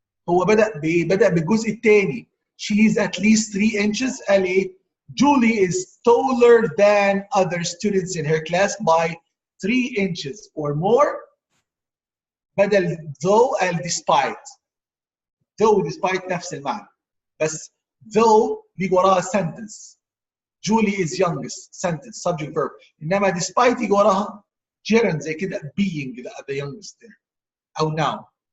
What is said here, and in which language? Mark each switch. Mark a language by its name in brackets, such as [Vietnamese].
[Arabic] هو بدأ بالجزء الثاني. [English] She is at least 3 inches. [Arabic] قال ايه؟ [English] Julie is taller than other students in her class by 3 inches or more. [Arabic] بدل though قال despite. though despite نفس المعنى. بس though بيجي وراها sentence. [English] Julie is youngest sentence subject verb. [Arabic] انما [English] despite [Arabic] يجي وراها [English] gerund [Arabic] زي كده [English] being the youngest there. او noun.